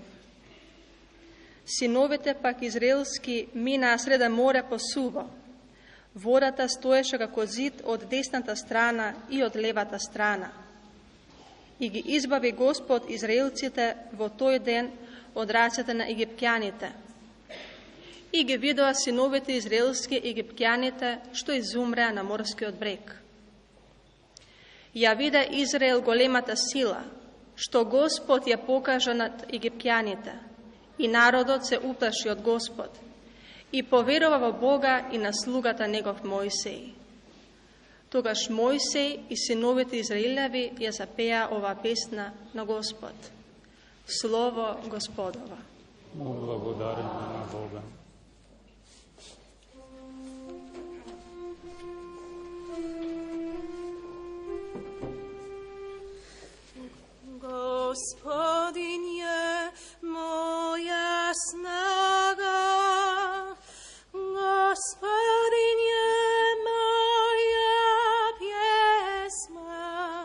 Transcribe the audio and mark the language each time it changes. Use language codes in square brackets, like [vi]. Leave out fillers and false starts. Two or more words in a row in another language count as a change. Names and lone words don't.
[mk] Синовите пак израелски минаа среда море по суво. Водата стоеше како зид од десната страна и од левата страна. И ги избави Господ израелците во тој ден од рацета на Египќаните. I ги видоа синовите израелски египтяните, што изумреа на морскиот брег. Ја вида Израел големата сила, што Господ ја покажа над египтяните, и народот се уплаши од Господ, и поверува во Бога и на слугата негов Мојсеј. Тогаш Мојсеј и синовите Израилеви ја запеа оваа песна на Господ. Слово Господова. Благодарим на Бога. [hr] Gospodin je moja snaga, Gospodin je moja pjesma,